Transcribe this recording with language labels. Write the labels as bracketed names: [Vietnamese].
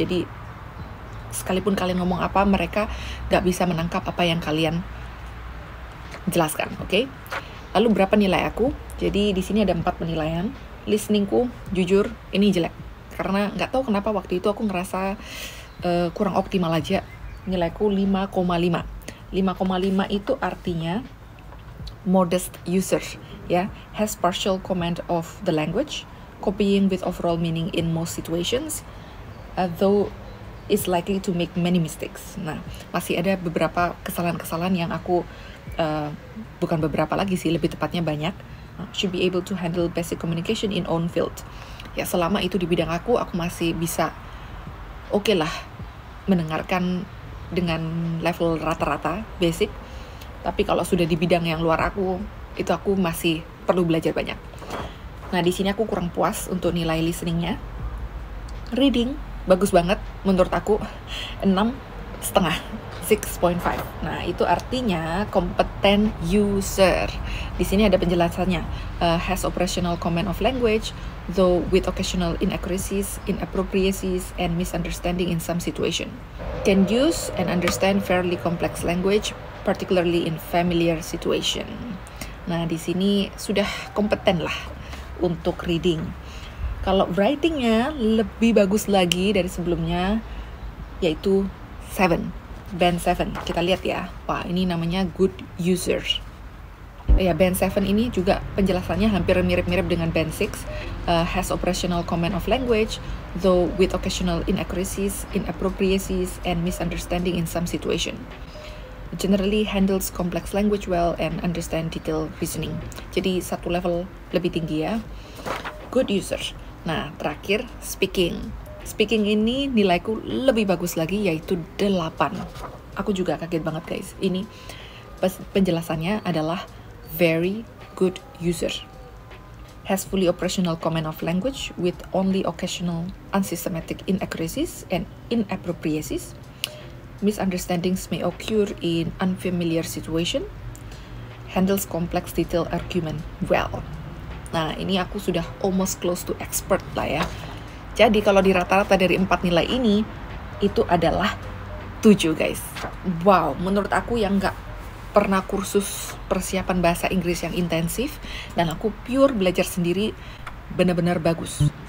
[Indonesian] Jadi sekalipun kalian ngomong apa, mereka nggak bisa menangkap apa yang kalian jelaskan, oke? Lalu berapa nilai aku? Jadi di sini ada 4 penilaian. Listeningku jujur ini jelek. Karena nggak tahu kenapa waktu itu aku ngerasa kurang optimal aja. Nilaiku 5,5. 5,5 itu artinya [English] modest user, ya, has partial command of the language, copying with overall meaning in most situations, though is likely to make many mistakes. [Indonesian] Nah, masih ada beberapa kesalahan-kesalahan yang aku bukan beberapa lagi sih, lebih tepatnya banyak. [English] Should be able to handle basic communication in own field. [Indonesian] Ya, selama itu di bidang aku masih bisa oke lah mendengarkan dengan level rata-rata basic. Tapi kalau sudah di bidang yang luar itu aku masih perlu belajar banyak. Nah, di sini aku kurang puas untuk nilai listeningnya. Reading bagus banget menurut aku, 6,5, 6.5. Nah, itu artinya competent user. Di sini ada penjelasannya. [English] Has operational command of language, though with occasional inaccuracies, inappropriacies, and misunderstanding in some situation. Can use and understand fairly complex language, particularly in familiar situation. [Indonesian] Nah, di sini sudah kompeten lah untuk reading. Kalau writingnya lebih bagus lagi dari sebelumnya, yaitu 7. Band 7, kita lihat ya. Wah, ini namanya good user. Ya, band 7 ini juga penjelasannya hampir mirip-mirip dengan band 6. [English] Has operational command of language, though with occasional inaccuracies, inappropriacies, and misunderstanding in some situation. Generally handles complex language well and understand detailed reasoning. [Indonesian] Jadi satu level lebih tinggi ya. Good user. Nah, terakhir speaking. Speaking ini nilaiku lebih bagus lagi, yaitu 8. Aku juga kaget banget guys. Ini penjelasannya adalah very good user. [English] Has fully operational command of language with only occasional unsystematic inaccuracies and inappropriacies. Misunderstandings may occur in unfamiliar situation. Handles complex detailed argument well. [Indonesian] Nah, ini aku sudah [English] almost close to expert [Indonesian] lah ya. Jadi kalau di rata-rata dari 4 nilai ini, itu adalah 7 guys. Wow, menurut aku yang nggak pernah kursus persiapan bahasa Inggris yang intensif, dan aku pure belajar sendiri, benar-benar bagus.